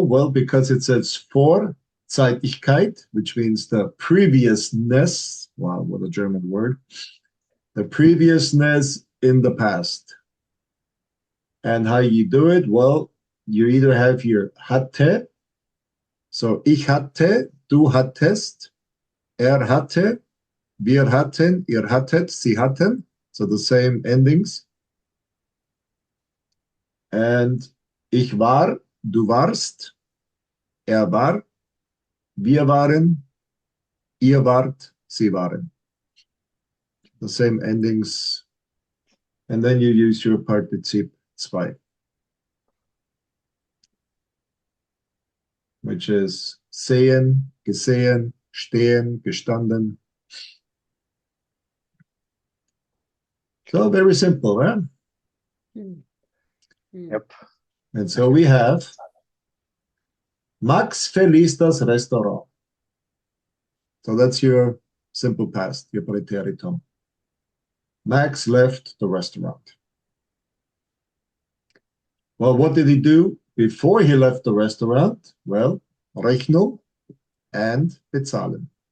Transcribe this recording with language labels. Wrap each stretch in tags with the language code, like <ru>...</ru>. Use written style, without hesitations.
<en>Well, because it says Vorzeitigkeit, which means the previousness. Wow, what a German word. The previousness in the past. And how you do it? Well, you either have your hatte.</en> <de>So ich hatte, du hattest, hatte, wir hatten, ihr hattet, sie hatten.</de> <en>So the same endings.</en> <de>And ich war, du warst, war, wir waren, ihr wart, sie waren.</de> <en>The same endings. And then you use your Partizip 2, which is sehen, gesehen, stehen, gestanden. So very simple, right? Yep.</en> <de>And so we have Max verließ das Restaurant.</de> <en>So that's your simple past, your Präteritum. Max left the restaurant. Well, what did he do before he left the restaurant? Well, Rechnung and bezahlen.</en>